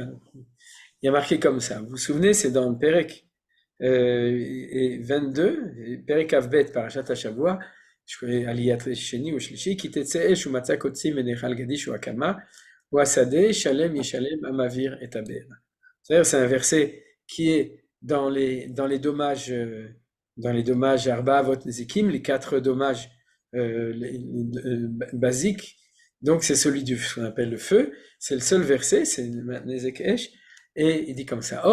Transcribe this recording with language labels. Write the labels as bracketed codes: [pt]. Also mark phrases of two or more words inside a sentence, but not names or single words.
[fr] Il y a marqué comme ça. Vous vous souvenez, c'est dans le [he] פרק כ״ב, פרק ב׳ פרשת השבוע, עליית שני או שלישי, כי תצא אש ומצאה קוצים ונאכל גדיש או הקמה או השדה שלם ישלם המבעיר את הבערה. [fr] C'est-à-dire, c'est un verset qui est dans les dommages [he] ארבע אבות נזיקין, [fr] les 4 dommages basiques. Donc c'est celui ce qu'on appelle le feu, c'est le seul verset, c'est [he] נזק אש, [fr] et il dit comme ça.